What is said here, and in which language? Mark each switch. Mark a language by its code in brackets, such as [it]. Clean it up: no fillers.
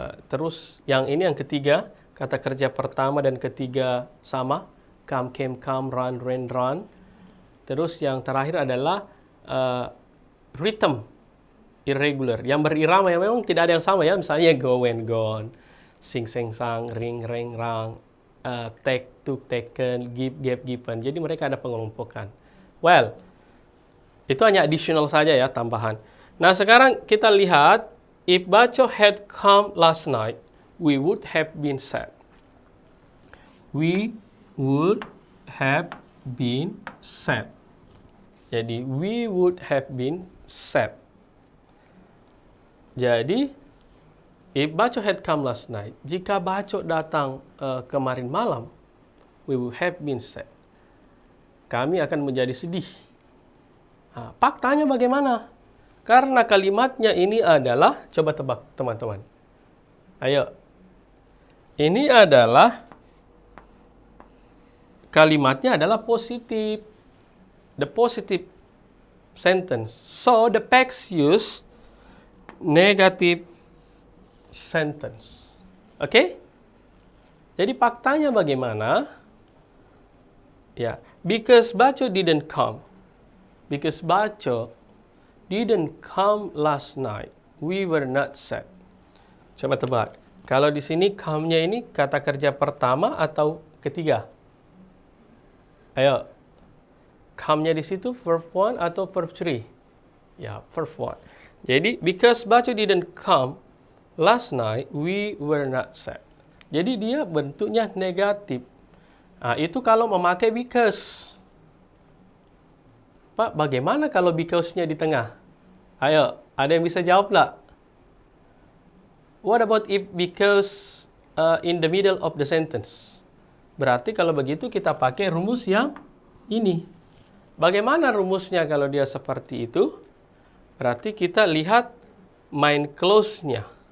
[id] Terus yang ini yang ketiga, kata kerja pertama dan ketiga sama. [en] Come, came, come, run, ran, run. [id] Terus yang terakhir adalah rhythm irregular. Yang berirama yang memang tidak ada yang sama ya. Misalnya [en] go and gone. Sing, seng, sang, ring, reng, rang. take, took, taken, give, gave, given. [id] Jadi mereka ada pengelompokan. Well, itu hanya additional saja ya, tambahan. Nah, sekarang kita lihat, [en] if Baco had come last night, we would have been sad. We would have been sad. Jadi, we would have been sad. Jadi, if Baco had come last night, [id] jika Baco datang kemarin malam, [en] we would have been sad. [id] Kami akan menjadi sedih. Nah, faktanya bagaimana? Karena kalimatnya ini adalah, coba tebak teman-teman. Ayo. Ini adalah, kalimatnya adalah positif. [en] The positive sentence. So, the past use negative sentence. Oke? [id] Jadi faktanya bagaimana? [en] Ya, because Baco didn't come. Because Baco didn't come last night, we were not sad. [id] Coba tebak. Kalau di sini come-nya ini kata kerja pertama atau ketiga? Ayo. Come-nya di situ verb 1 atau verb 3? Ya, verb 1. [en] Jadi, because Baco didn't come last night, we were not sad. [id] Jadi, dia bentuknya negatif. Nah, itu kalau memakai because. Pak, bagaimana kalau because-nya di tengah? Ayo, ada yang bisa jawab nggak? [en] What about if because in the middle of the sentence? [id] Berarti kalau begitu kita pakai rumus yang ini. Bagaimana rumusnya kalau dia seperti itu? Berarti kita lihat main clause-nya.